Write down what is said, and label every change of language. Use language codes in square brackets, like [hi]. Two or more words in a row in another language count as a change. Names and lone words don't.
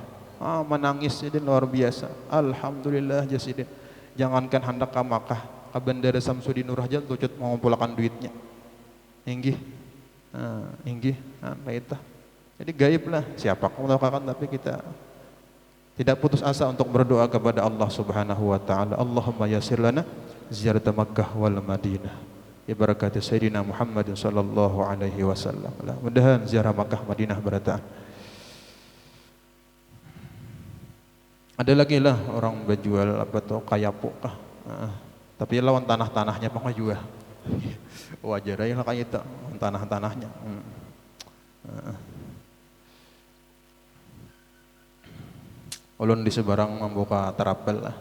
[bjn] Menangis sidin luar biasa. Alhamdulillah jasidin. Jangankan hendak ke Makkah, ke Bandara Samsudin Nurhajat tucut mengumpulkan duitnya. Itu. Jadi gaib lah. Siapa kau melakukan tapi kita tidak putus asa untuk berdoa kepada Allah [ar] سبحانه وتعالى, اللهم يسر لنا زيارة مكة والمدينة ببركة سيدنا محمد صلى الله عليه وسلم. [bjn] Mudah-mudahan ziarah Makkah Madinah barataan. Ada lagi lah orang berjual apa tuh kayapu kah. Tapi lawan tanah-tanahnya mah jual. Wajar aja lah kayak itu, tanah-tanahnya. Ulun di Sebarang membuka terapel lah.